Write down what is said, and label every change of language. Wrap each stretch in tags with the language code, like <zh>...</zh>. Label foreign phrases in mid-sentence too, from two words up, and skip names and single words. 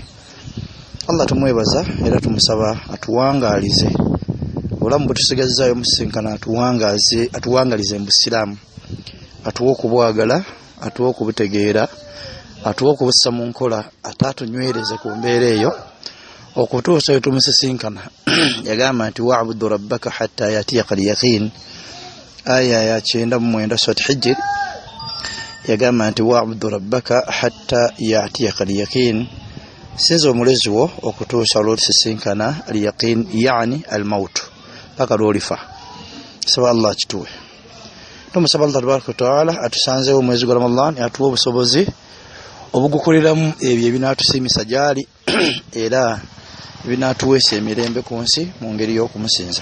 <lg>Allah tumwebaza era tumusaba atuwangaalize obulamu bwe tusigazizaayo musisinkana, atuwangalize mu busiraamu, atuwe okubwagala, atuwe okubutegeera, atuwe okubussa mu nkola, ataatunywereze ku mbeera eyo okutuusa we tumusisinkana. Yagamba nti</lg> <ar>wa'budu rabbaka hatta yatiyaka al-yaqin,</ar> <lg>aya ya 9 Surat Hijr. Yagamba nti</lg> <ar>wa'budu rabbaka hatta yatiyaka al-yaqin,</ar> <lg>sinza omulezi wo okutuusa olw'otusisinkana al-yaqin,</lg> <ar>yani al-maut,</ar> <lg>paka lw'olifa. Saba Allah kituwe. Tumusaba Allah</lg> <ar>tabaraka wa taala</ar> <lg>atusanzeewo omwezi gwa Ramadan, atuwe obusobozi obugukoleramu ebyo ebinaatusiimisa gyali era ebinaatuweesa emirembe ku nsi mu ngeri y'okumusinza.</lg>